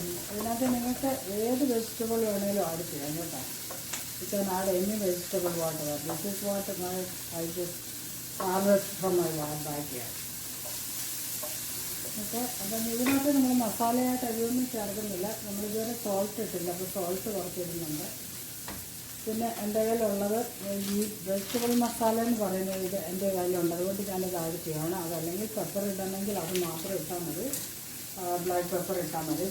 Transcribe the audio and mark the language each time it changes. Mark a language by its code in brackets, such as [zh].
[ml] അതിനകത്ത് നിങ്ങൾക്ക് ഏത് വെജിറ്റബിൾ വേണമെങ്കിലും ആഡ് ചെയ്യാം കേട്ടോ. [en] You can add any vegetable whatever. This is what I just harvest from my backyard. [ml] Okay, അപ്പം ഇതിനകത്ത് നമ്മൾ മസാലയായിട്ട് അരിയൊന്നും ചേർക്കുന്നില്ല. നമ്മളിതുവരെ സോൾട്ട് ഇട്ടില്ല, അപ്പോൾ സോൾട്ട് കുറച്ചിടുന്നുണ്ട്. പിന്നെ എൻ്റെ കയ്യിലുള്ളത് ഈ വെജിറ്റബിൾ മസാല എന്ന് പറയുന്നത് ഇത് എൻ്റെ കയ്യിലുണ്ട്. അതുകൊണ്ട് ഞാനത് ആഡ് ചെയ്യണം. അതല്ലെങ്കിൽ പെപ്പർ ഇടണമെങ്കിൽ അത് മാത്രം ഇട്ടാൽ മതി, ബ്ലാക്ക് പെപ്പർ ഇട്ടാൽ മതി.